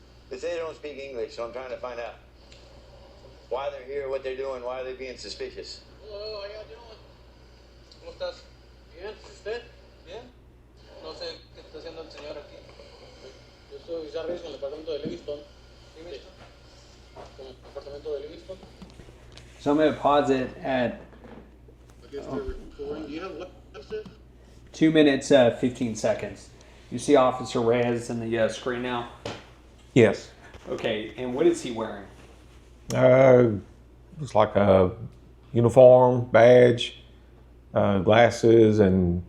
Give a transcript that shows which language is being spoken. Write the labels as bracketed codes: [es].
[en] They say they don't speak English, so I'm trying to find out why they're here, what they're doing, why are they being suspicious. [es] Hola, [en] how you doing? [es] ¿Cómo estás? Bien, ¿usted? Bien. No sé qué está haciendo el señor aquí. Yo soy Jarvis con el departamento de Livingston. ¿Livingston? Con el departamento de Livingston. [en] So I'm going to pause it at I guess they're recording. Do you have lipstick? 2 minutes, 15 seconds. You see Officer Reyes in the screen now? Yes. Okay, and what is he wearing? Looks like a uniform, badge, glasses, and